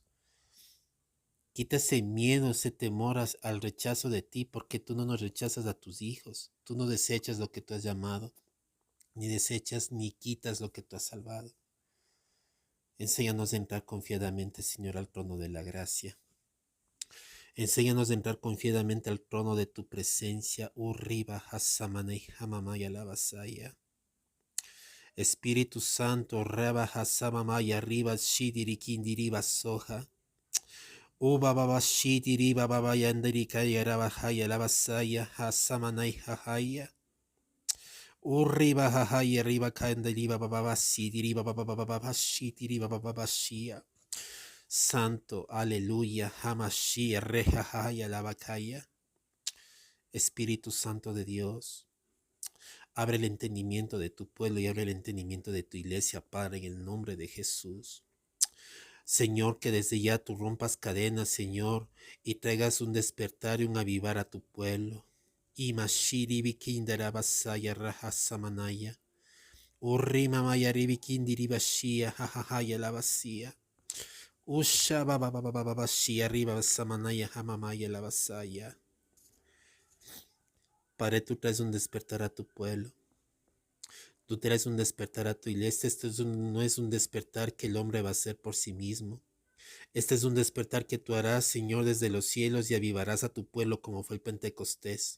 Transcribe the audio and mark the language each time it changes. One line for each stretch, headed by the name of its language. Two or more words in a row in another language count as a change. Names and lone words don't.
Spanish: Quita ese miedo, ese temor al rechazo de ti, porque tú no nos rechazas a tus hijos. Tú no desechas lo que tú has llamado, ni desechas ni quitas lo que tú has salvado. Enséñanos a entrar confiadamente, Señor, al trono de la gracia. Enséñanos a entrar confiadamente al trono de tu presencia. Urriba hasamanei hamamaya lavasaya. Espíritu Santo, reba hasamamaya arriba shidirikindiriba soja. Uba baba shidiriba baba yandirika yarabahaya lavasaya hasamanai hahaya. Urriba hahaya riba kandiriba baba sidiriba baba baba shidiriba baba shia. Santo, aleluya, Hamashia, rejahaya, lavacaya. Espíritu Santo de Dios, abre el entendimiento de tu pueblo y abre el entendimiento de tu iglesia, Padre, en el nombre de Jesús. Señor, que desde ya tú rompas cadenas, Señor, y traigas un despertar y un avivar a tu pueblo. Imashiri bikindara basaya rahasamanaya. Urrima mayari bashia, jajajaya la vacía. Usha baba baba baba bashi arriba samanaya hamamaya la vasaya. Padre, tú traes un despertar a tu pueblo. Tú traes un despertar a tu iglesia. No es un despertar que el hombre va a hacer por sí mismo. Este es un despertar que tú harás, Señor, desde los cielos y avivarás a tu pueblo como fue el Pentecostés.